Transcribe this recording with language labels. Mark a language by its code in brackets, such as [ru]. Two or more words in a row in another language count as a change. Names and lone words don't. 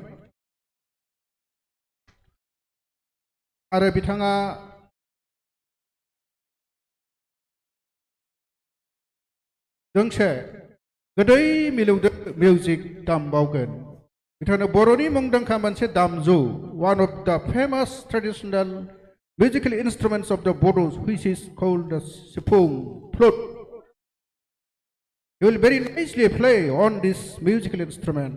[brx] आरो बिथाङा दोंसे गोदै मिलौदो मिउजिक दामबावगोन बिथांनो बर'नि मुंदांखा मोनसे दामजु [en] one of the famous traditional musical instruments of the Bodos which is called the sipung flute. He will very nicely play on this musical instrument.